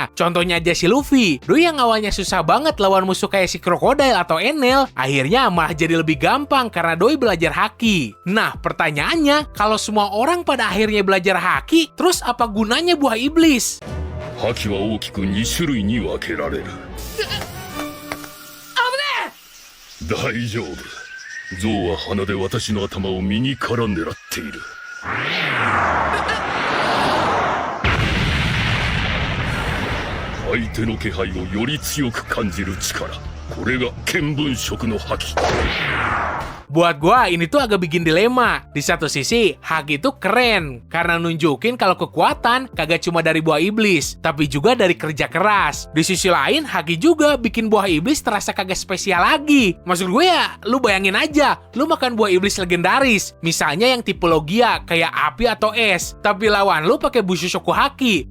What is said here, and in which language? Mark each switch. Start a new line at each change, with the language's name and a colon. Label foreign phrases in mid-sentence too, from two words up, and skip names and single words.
Indonesian: Contohnya aja si Luffy, dulu yang awalnya susah banget lawan musuh kayak si Crocodile atau Enel, akhirnya malah jadi lebih gampang karena doi belajar haki. Nah, pertanyaannya, kalau semua orang pada akhirnya belajar haki, terus apa gunanya buah iblis?
Japanese: 覇気は大きく 2 種類に分けられる。大丈夫。ゾウは鼻で私の頭を右から狙っている。相手の気配をより強く感じる力。これが見聞色の覇気。
Indonesian: Buat gua ini tuh agak bikin dilema. Di satu sisi, haki itu keren karena nunjukin kalau kekuatan kagak cuma dari buah iblis, tapi juga dari kerja keras. Di sisi lain, haki juga bikin buah iblis terasa kagak spesial lagi. Maksud gue ya, lu bayangin aja, lu makan buah iblis legendaris, misalnya yang tipe Logia kayak api atau es, tapi lawan lu pakai Bushu Shoku Haki.